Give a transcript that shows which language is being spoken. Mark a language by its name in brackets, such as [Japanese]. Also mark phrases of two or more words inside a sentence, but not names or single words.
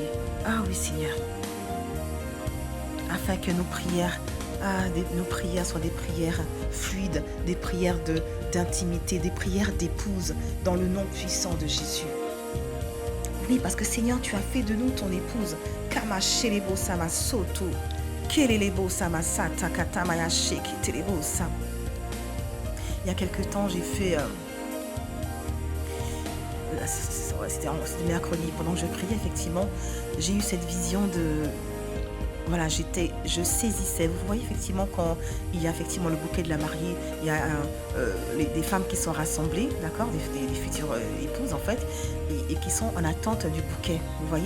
[French] Ah oui, Seigneur. Afin que nos prières soient des prières fluides, des prières d'intimité, des prières d'épouse, dans le nom puissant de Jésus. Oui, parce que Seigneur, tu as fait de nous ton épouse. Kama shelebo sama soto. Kelelebo sama sata katamaya shekitelebo sam. Il y a quelque temps, j'ai fait... C'était mercredi, pendant que je priais, effectivement, j'ai eu cette vision de... Voilà, je saisissais. Vous voyez, effectivement, quand il y a effectivement le bouquet de la mariée, il y a des femmes qui sont rassemblées, d'accord, des futures épouses, en fait, et qui sont en attente du bouquet, vous voyez.